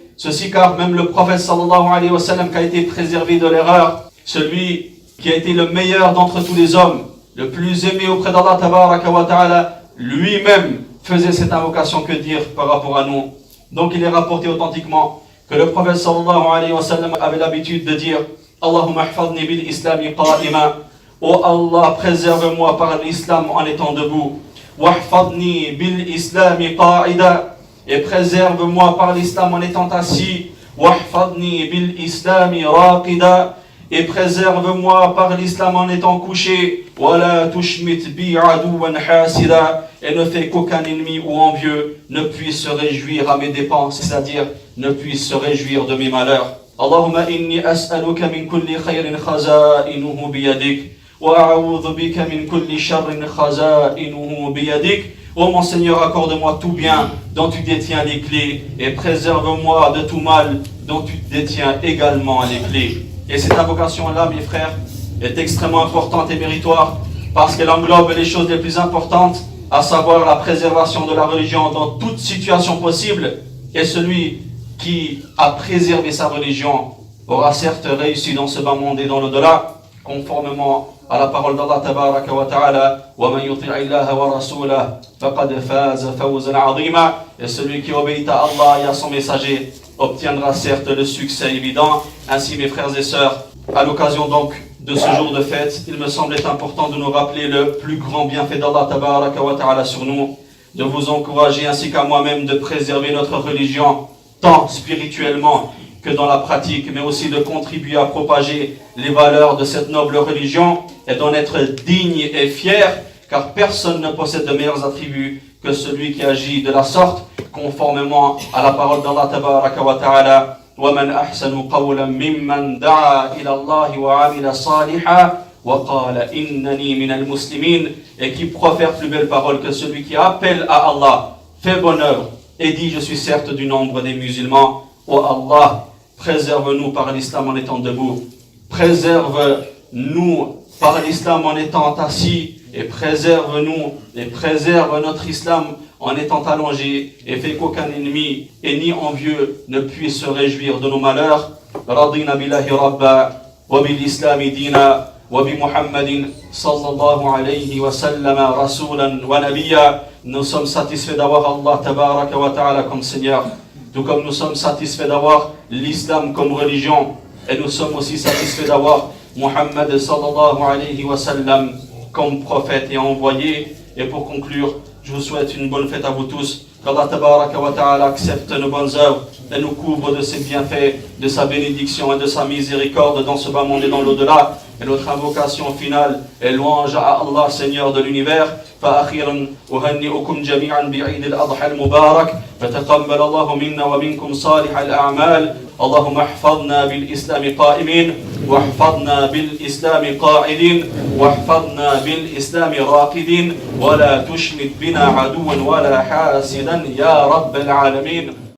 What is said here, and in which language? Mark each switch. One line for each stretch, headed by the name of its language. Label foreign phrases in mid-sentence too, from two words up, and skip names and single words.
French: Ceci car même le prophète
Arabic: صلى الله عليه وسلم
French: qui a été préservé de l'erreur, celui qui a été le meilleur d'entre tous les hommes, le plus aimé auprès d'Allah
Arabic: تبارك وتعالى,
French: lui-même faisait cette invocation. Que dire par rapport à nous? Donc il est rapporté authentiquement que le prophète
Arabic: صلى الله عليه وسلم
French: avait l'habitude de dire
Arabic: اللهم احفظني بال إسلام قائما, oh Allah,
French: préserve-moi par l'islam en étant debout,
Arabic: واحفظني بالإسلام قاعدا,
French: et préserve-moi par l'islam en étant assis,
Arabic: واحفظني بالإسلام راقدا,
French: et préserve-moi par l'islam en étant couché,
Arabic: ولا تشمت بي عدوا حاسدا,
French: et ne fais qu'aucun ennemi ou envieux ne puisse se réjouir à mes dépens, c'est-à-dire ne puisse se réjouir de mes malheurs.
Arabic: اللهم إني أسألك من كل خير خزائنه بيدك وأعوذ بك من كل شر خزائنه بيدك.
French: Ô mon Seigneur, accorde-moi tout bien dont tu détiens les clés, et préserve-moi de tout mal dont tu détiens également les clés. Et cette invocation-là, mes frères, est extrêmement importante et méritoire, parce qu'elle englobe les choses les plus importantes, à savoir la préservation de la religion dans toute situation possible. Et celui qui a préservé sa religion aura certes réussi dans ce bas monde et dans l'au-delà, conformément à la parole d'Allah
Arabic: تبارك وتعالى, وَمَنْ يُطِعِ اللَّهَ وَرَسُولَهُ فَقَدْ فَازَ فَوْزًا عَظِيمًا.
French: Et celui qui obéit à Allah et à son messager obtiendra certes le succès évident. Ainsi, mes frères et sœurs, à l'occasion donc de ce jour de fête, il me semblait important de nous rappeler le plus grand bienfait d'Allah
Arabic: تبارك وتعالى
French: sur nous, de vous encourager ainsi qu'à moi-même de préserver notre religion, tant spirituellement que dans la pratique, mais aussi de contribuer à propager les valeurs de cette noble religion et d'en être digne et fier, car personne ne possède de meilleurs attributs que celui qui agit de la sorte, conformément à la parole d'Allah
Arabic: تبارك وتعالى. وَمَنْ أَحْسَنُ قَوْلًا مِمَّنْ دَعَا إِلَى اللَّهِ وَعَمِلَ صَالِحًا وَقَالَ إِنَّنِي مِنَ الْمُسْلِمِينَ.
French: Et qui profère plus belle parole que celui qui appelle à Allah, fait bonne œuvre et dit, je suis certes du nombre des musulmans. Ô Allah, préserve-nous par l'islam en étant debout. Préserve-nous par l'islam en étant assis. Et préserve-nous et préserve notre islam en étant allongé. Et fais qu'aucun ennemi et ni envieux ne puisse se réjouir de nos malheurs.
Arabic: رضينا بالله ربا وبالإسلام دينا وبمحمد صلى الله عليه وسلم رسولا ونبيا.
French: Nous sommes satisfaits d'avoir Allah
Arabic: تبارك وتعالى
French: comme Seigneur. Tout comme nous sommes satisfaits d'avoir l'islam comme religion. Et nous sommes aussi satisfaits d'avoir Muhammad
Arabic: صلى الله عليه وسلم
French: comme prophète et envoyé. Et pour conclure, je vous souhaite une bonne fête à vous tous. Qu'Allah
Arabic: تبارك وتعالى
French: accepte nos bonnes œuvres et nous couvre de ses bienfaits, de sa bénédiction et de sa miséricorde dans ce bas monde et dans l'au-delà. Et notre invocation finale est louange à Allah, Seigneur de l'univers.
Arabic: فأخيرا أهنئكم جميعا بعيد الأضحى المبارك فتقبل الله منا ومنكم صالح الأعمال. اللهم احفظنا بالإسلام قائمين واحفظنا بالإسلام قاعدين واحفظنا بالإسلام راقدين ولا تشمت بنا عدوا ولا حاسدا يا رب العالمين.